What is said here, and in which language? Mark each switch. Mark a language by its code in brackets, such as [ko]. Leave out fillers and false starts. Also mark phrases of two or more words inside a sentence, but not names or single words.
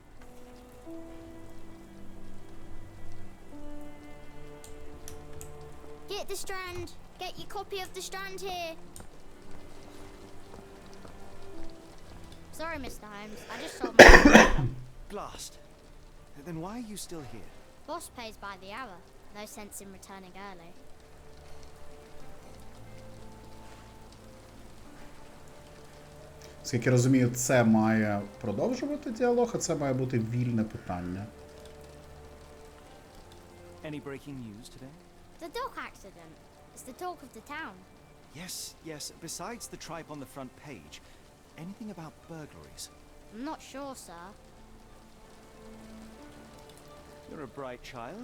[en] Get the Strand. Get your copy of the Strand here. Sorry, Mr. Holmes. I just sold my Blast. Then why are you still here? boss pays by the hour. No sense in returning early. [uk] Скільки розумію, це має продовжувати діалог, а це має бути вільне питання. [en] Any breaking news today? The dog accident. It's the talk of the town. Yes, yes. Besides the tripe on the front page, anything about burglaries? I'm not sure, sir. You're a bright child.